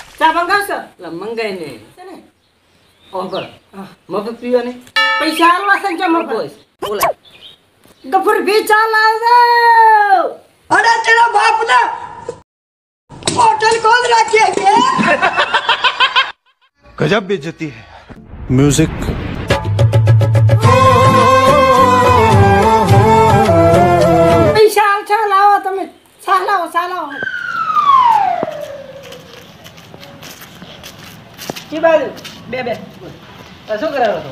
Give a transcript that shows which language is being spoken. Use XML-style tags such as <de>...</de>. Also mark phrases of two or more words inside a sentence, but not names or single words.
<gu>ચા મંગાવશો લા મંગાઈ ને છે ને ઓબર મફત પીવાની પૈસા આલવા છે કે મફત બોલા</gu> <hi>गफुर भी चा लाव दो अरे तेरा बाप ना होटल खोल रखी है गजब बेइज्जती है म्यूजिक</hi> <gu>પૈસા આલછા લાવો તમે ચા લાવો કી બાજુ બે તો શું કરાવો તો</gu>